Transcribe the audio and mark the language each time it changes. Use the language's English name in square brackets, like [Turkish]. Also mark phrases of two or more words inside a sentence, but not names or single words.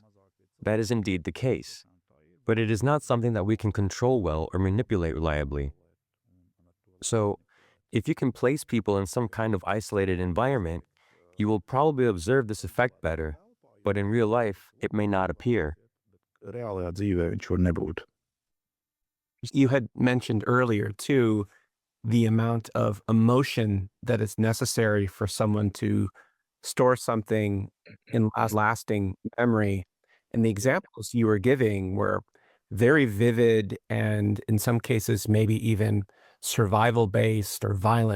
[English] That is indeed the case. But it is not something that we can control well or manipulate reliably. So, if you can place people in some kind of isolated environment, you will probably observe this effect better, but in real life, it may not appear. [Latvian] Reālajā dzīvē viņš var nebūt. [English] You had mentioned earlier, too, the amount of emotion that is necessary for someone to store something in lasting memory. And the examples you were giving were very vivid and in some cases maybe even survival-based or violent.